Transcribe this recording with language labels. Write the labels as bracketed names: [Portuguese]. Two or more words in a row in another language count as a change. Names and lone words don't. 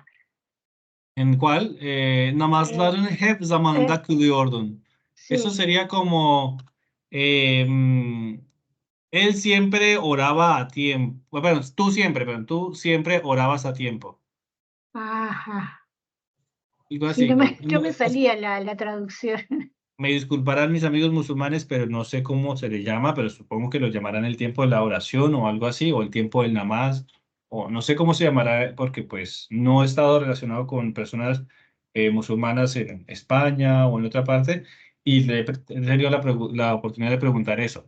[Spanish] ¿En cuál? [Turkish] Namazlarını hep zamanında kılıyordun. [Spanish] Sí. Eso sería como él siempre oraba a tiempo. Bueno, tú siempre orabas a tiempo. Ajá. Algo Sí, así. no me salía la traducción. Me disculparán mis amigos musulmanes, pero no sé cómo se le llama, pero supongo que lo llamarán el tiempo de la oración o algo así, o el tiempo del namaz, o no sé cómo se llamará, porque pues no he estado relacionado con personas musulmanas en España o en otra parte, y he tenido la oportunidad de preguntar eso.